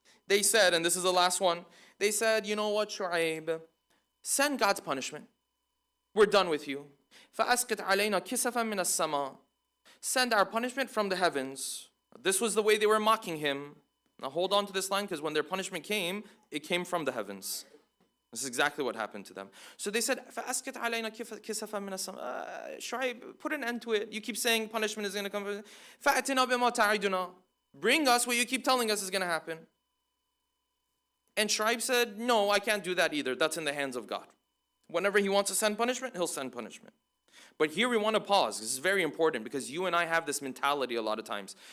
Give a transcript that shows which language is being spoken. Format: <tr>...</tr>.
<en>They said, and this is the last one, they said, you know what, Shu'ayb, send God's punishment. We're done with you.</en> <ar>فَأَسْقِطْ عَلَيْنَا كِسَفًا مِنَ السَّمَاءِ.</ar> <en>Send our punishment from the heavens. This was the way they were mocking him. Now hold on to this line, because when their punishment came, it came from the heavens. This is exactly what happened to them. So they said,</en> <ar>فَأَسْقِطْ عَلَيْنَا كِسَفًا مِنَ السَّمَاءِ.</ar> <en>Shu'ayb, put an end to it. You keep saying punishment is going to come.</en> <ar>فَأْتِنَا بِمَا تَعِدُنَا.</ar> <en>Bring us what you keep telling us is going to happen. And Shu'ayb said, no, I can't do that either. That's in the hands of God. Whenever he wants to send punishment, he'll send punishment. But here we want to pause. This is very important because you and I have this mentality a lot of times.</en>